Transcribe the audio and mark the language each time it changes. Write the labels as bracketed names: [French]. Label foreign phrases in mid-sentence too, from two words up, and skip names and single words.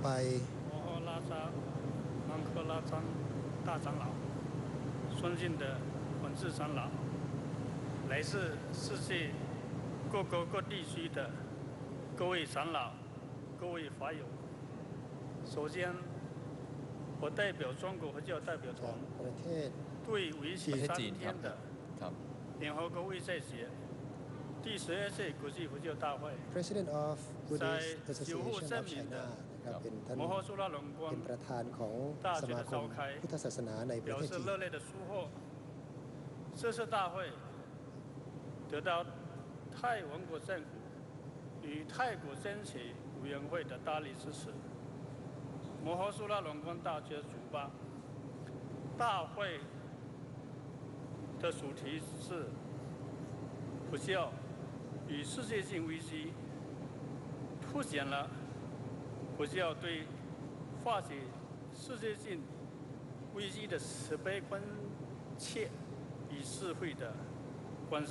[Chinese] 摩诃拉扎芒克拉张大长老，尊敬的本智长老，来自世界各国各地区的各位长老、各位法友，首先，我代表中国佛教代表团， [Thai] ประเทศ [Chinese] 对为期3天的联合国卫赛节第12届国际佛教大会， [English] President of [Chinese] 在 [English] Buddhist [Chinese] 守护 [English] Association [Chinese] 圣 [English] of [Chinese] 明 [English] China [Chinese] 的 [Thai] นะครับเป็นท่าน [Chinese] 摩诃苏拉隆功 [Thai] เป็นประธานของ [Chinese] 大 [Thai] ส [Chinese] 学 [Thai] มา [Chinese] 的 [Thai] ค [Chinese] 召 [Thai] ม [Chinese] 开， [Thai] พุทธศาสนาในประ [Chinese] 表 [Thai] เทศ [Chinese] 示 [Thai] จีน [Chinese] 热烈的祝贺。这次大会得到泰王国政府与泰国争取委员会的大力支持。摩诃苏拉隆功大学主办，大会的主题是佛教与世界性危机，凸显了佛教对化解世界性危机的慈悲关切与智慧的关照。